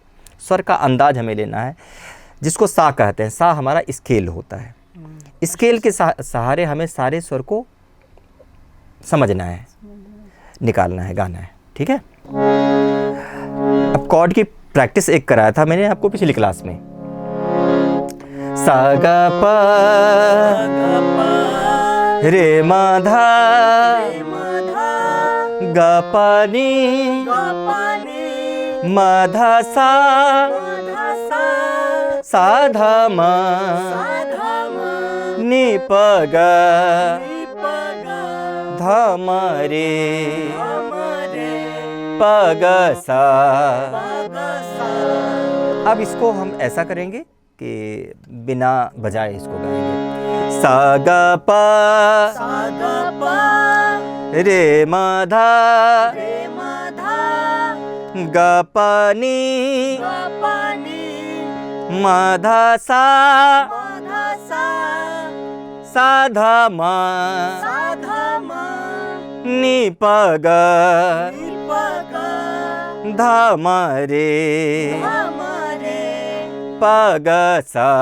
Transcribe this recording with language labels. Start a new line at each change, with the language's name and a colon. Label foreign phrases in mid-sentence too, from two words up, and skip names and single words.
Hindi: स्वर का अंदाज हमें लेना है, जिसको सा कहते हैं। सा हमारा स्केल होता है, स्केल के सहारे हमें सारे स्वर को समझना है, निकालना है, गाना है, ठीक है। अब कॉर्ड की प्रैक्टिस एक कराया था मैंने आपको पिछली क्लास में। सा ग प रे म ध ग प नी म ध सा सा ध म नी प ग ध म रे प ग सा। अब इसको हम ऐसा करेंगे कि बिना बजाए इसको गाएंगे। सा ग प रे म ध ग प नी म ध सा सा ध म नी प ग ध म रे प ग सा।